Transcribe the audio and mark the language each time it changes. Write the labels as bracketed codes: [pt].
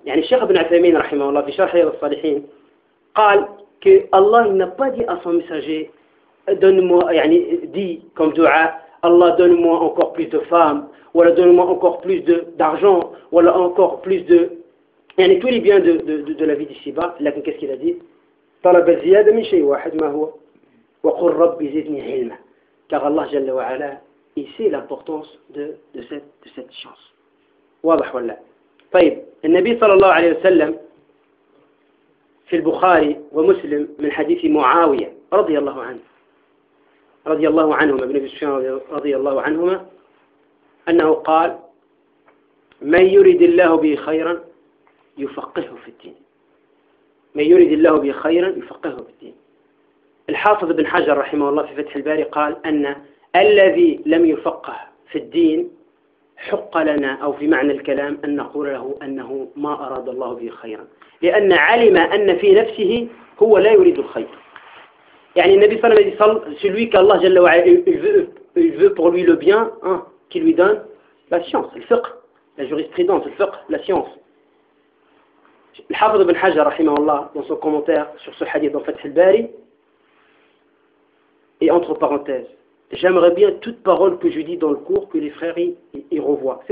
[fr] Yani, Cheikh Ibn Uthaymeen, rahimahullah, fi Sharh Riyad al-Salihin, قال que Allah n'a pas dit à son messager, donne-moi, yani, dit comme dua, Allah donne-moi encore plus de femmes, ou alors donne-moi encore plus d'argent, ou alors encore plus de. Yani, tous les biens de la vie d'ici-bas. Là, qu'est-ce qu'il a dit? [ar] طلب الزيادة من شيء واحد ما هو وقل ربي زدني علما. [fr] Car Allah Jalla wa Ala, il sait l'importance de cette chance. [ar] واضح ولا. طيب النبي صلى الله عليه وسلم في البخاري ومسلم من حديث معاوية رضي الله عنه رضي الله عنهما ابن أبي سفيان رضي الله عنهما أنه قال من يريد الله به خيرا يفقهه في الدين. من يريد الله به خيرا يفقهه في الدين. الحافظ بن حجر رحمه الله في فتح الباري قال أن الذي لم يفقه في الدين حق لنا أو في معنى الكلام أن نقول له أنه ما أراد الله به خيرا، لأن علم أن في نفسه هو لا يريد الخير. يعني النبي صلى الله عليه وسلم [fr] celui que [ar] الله جل وعلا [fr] il veut pour lui le bien hein, qui lui donne la science, le fiqh, la jurisprudence, le fiqh, la science. [ar] الحافظ بن حجر رحمه الله [fr] dans son commentaire sur ce hadith dans Fath al-Bari et entre parenthèses j'aimerais bien toute parole que je dis dans le cours que les frères y revoient.